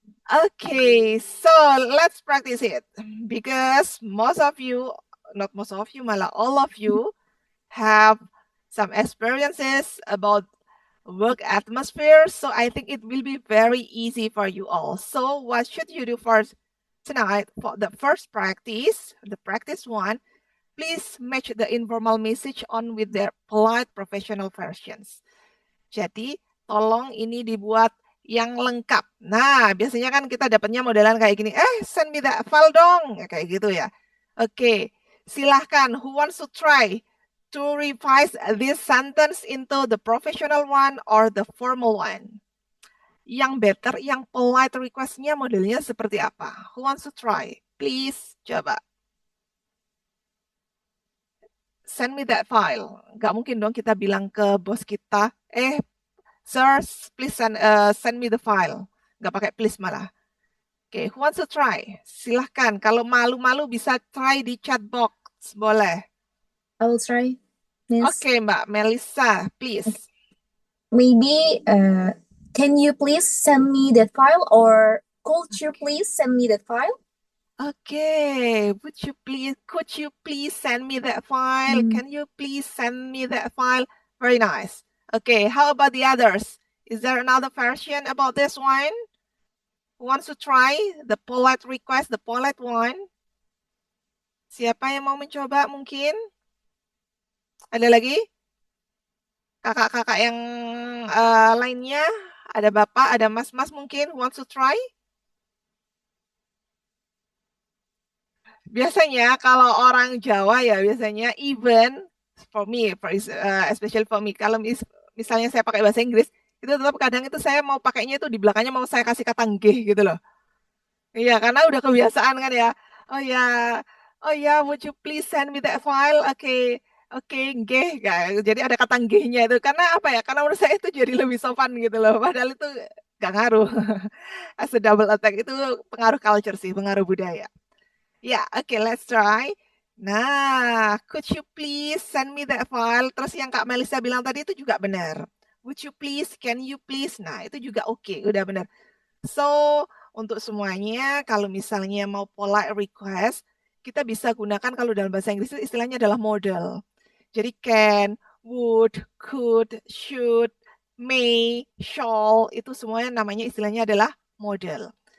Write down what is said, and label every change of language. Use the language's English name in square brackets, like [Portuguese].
[English] Okay, so let's practice it. Because most of you, not most of you, malah all of you have some experiences about work atmosphere. So I think it will be very easy for you all. So what should you do first tonight for the first practice, the practice one? Please match the informal message on with their polite professional versions. [Indonesian] Jadi tolong ini dibuat yang lengkap. Nah, biasanya kan kita dapatnya modelan kayak gini. [English] Send me that file [Indonesian] dong. Kayak gitu ya. Oke, silahkan. [English] Who wants to try to revise this sentence into the professional one or the formal one? [Indonesian] yang better, yang polite request-nya modelnya seperti apa? [English] Who wants to try? Please, [Indonesian] coba. [English] Send me that file. [Indonesian] Nggak mungkin dong kita bilang ke bos kita, [English] sir, please send me the file. [Indonesian] Nggak pakai please malah. Oke, [English] who wants to try? [Indonesian] Silahkan. Kalau malu-malu bisa try di chat box. Boleh. [English] I will try, Miss. [Indonesian] Oke, Mbak Melissa, please. [English] Maybe, can you please send me that file, or could you please send me that file? Okay, could you please send me that file? Hmm. Can you please send me that file? Very nice. Okay, how about the others? Is there another version about this one? Who wants to try the polite request, the polite one? [Indonesian] Siapa yang mau mencoba mungkin? Ada lagi? Kakak-kakak yang lainnya? Ada bapak, ada mas-mas mungkin? [English] Who wants to try? [Indonesian] Biasanya kalau orang Jawa ya biasanya [English] even for me, especially for me, [Indonesian] kalau misalnya saya pakai bahasa Inggris, itu tetap kadang itu saya mau pakainya itu di belakangnya mau saya kasih kata nggih gitu loh. Iya, karena udah kebiasaan kan ya. [English] Oh ya, oh ya, would you please send me that file? [Indonesian] Oke, oke, nggih. Jadi ada kata nggihnya itu. Karena apa ya? Karena menurut saya itu jadi lebih sopan gitu loh. Padahal itu gak ngaruh. [English] As a double attack [Indonesian] itu pengaruh culture sih, pengaruh budaya. [English] Ya, oke, let's try. Nah, could you please send me that file? [Indonesian] Terus yang Kak Melissa bilang tadi itu juga benar. [English] Would you please, can you please? [Indonesian] Nah, itu juga oke, udah benar. So, untuk semuanya, kalau misalnya mau polite request, kita bisa gunakan kalau dalam bahasa Inggris itu istilahnya adalah model. Jadi can, would, could, should, may, shall, itu semuanya namanya istilahnya adalah model.